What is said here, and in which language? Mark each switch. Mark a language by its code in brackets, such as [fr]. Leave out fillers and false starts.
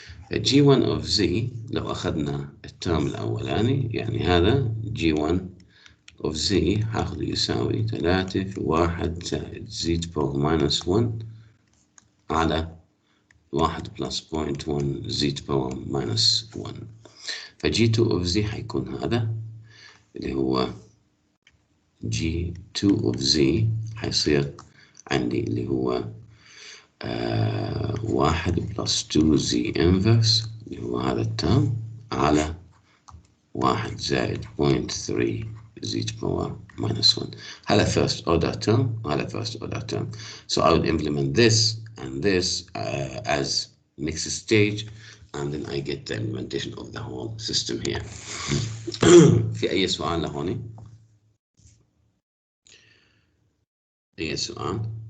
[ar] g1 of z لو أخذنا الترم الأولاني يعني هذا g1 of z هاخذه يساوي 3 في 1 زائد z to power minus 1 على 1 plus 0.1 z to power minus 1. فg2 of z حيكون هذا اللي هو g2 of z حيصير عندي اللي هو 1 plus 2 z inverse اللي هو هذا الترم على 1 زائد 0.3 z to power minus 1. [en] هذا first order term [ar] وهذا [en] first order term. So I would implement this and this as next stage, and then I get the implementation of the whole system here. [ar] في أي سؤال لهوني؟ أي سؤال؟